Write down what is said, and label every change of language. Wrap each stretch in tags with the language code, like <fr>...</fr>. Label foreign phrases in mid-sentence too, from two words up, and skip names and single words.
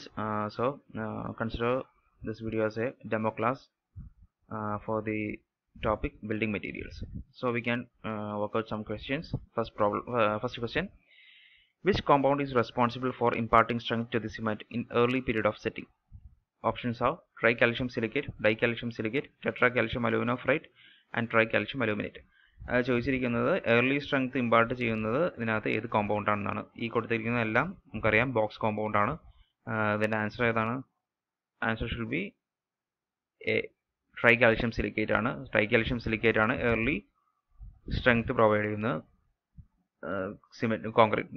<en>Consider this video as a demo class for the topic building materials. So we can work out some questions. First question: which compound is responsible for imparting strength to the cement in early period of setting? Options are tricalcium silicate, dicalcium silicate, tetracalcium aluminophrite and tricalcium aluminate.</en> <ml>ചോദിച്ചിരിക്കുന്നത്</ml> <en>early strength impart</en> <ml>ചെയ്യുന്നത് ഇതിനകത്ത് ഏത് കോമ്പൗണ്ട് ആണെന്നാണ്. ഈ കൊടുത്തിരിക്കുന്നതെല്ലാം നമുക്കറിയാം</ml> <en>box compound</en> <ml>ആണ്. ഇതിൻ്റെ ആൻസർ ഏതാണ്?</ml> <en>answer should be A, tricalcium silicate</en> <ml>ആണ്.</ml> <en>tricalcium silicate</en> <ml>ആണ്</ml> <en>early strength provide</en> <ml>ചെയ്യുന്ന</ml> <en>cement concrete.</en>